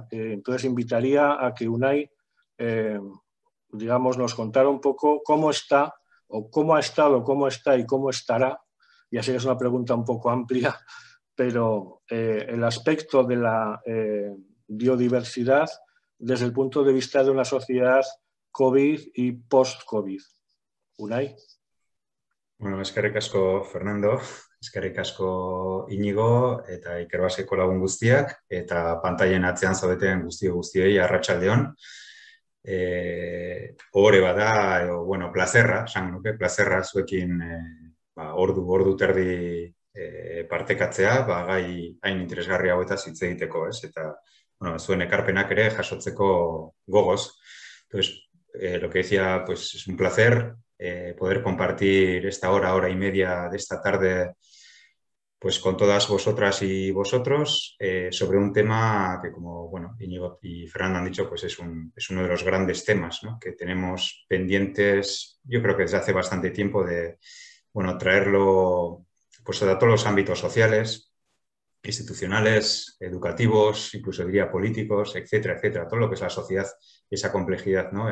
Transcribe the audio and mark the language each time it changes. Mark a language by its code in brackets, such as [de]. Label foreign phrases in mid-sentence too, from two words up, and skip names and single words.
[es] Entonces, invitaría a que Unai, digamos, nos contara un poco cómo está, o cómo ha estado, cómo está y cómo estará. Ya sé que es una pregunta un poco amplia, pero el aspecto de la biodiversidad desde el punto de vista de una sociedad COVID y post-COVID. Unai. [eu] Bueno, eskerrik asko, Fernando, eskerrik asko Inigo eta Ikerbaseko lagun guztiak, eta pantailen atzean zaudeten guztiei arratsaldeon. Ohore bada, edo, bueno, plazerra, esan nuke, plazerra zuekin ordu terdi partekatzea, gai hain interesgarri hauetaz hitz egiteko, ez? Eta, bueno, zuen ekarpenak ere jasotzeko gogoz. [es] Entonces, lo que decía, pues es un placer poder compartir esta hora y media de esta tarde pues con todas vosotras y vosotros sobre un tema que, como bueno, Íñigo y Fernando han dicho, pues es uno de los grandes temas, ¿no?, que tenemos pendientes, yo creo que desde hace bastante tiempo, de bueno, traerlo pues a todos los ámbitos sociales, institucionales, educativos, incluso diría políticos, etcétera, etcétera, todo lo que es la sociedad, esa complejidad, ¿no?